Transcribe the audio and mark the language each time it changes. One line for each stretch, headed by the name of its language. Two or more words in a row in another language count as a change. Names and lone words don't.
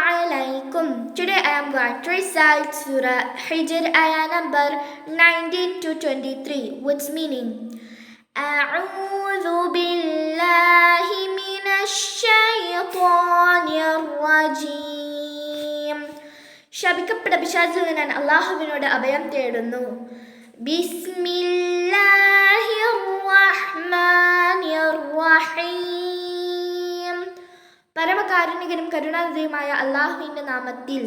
English: alaikum. Today I am going to recite Surah Hijr ayah number 19 to 23, which meaning
Arabic: أعوذ بالله من الشيطان الرجيم.
Malayalam: ശപിക്കപ്പെട്ട പിശാചിൽ നിന്ന് ഞാൻ അല്ലാഹുവിനോട് അഭയം തേടുന്നു.
Arabic: بسم الله الرحمن الرحيم.
Malayalam: പരമകാരുണികനും കരുണാനിധിയുമായ അല്ലാഹുവിന്റെ നാമത്തിൽ.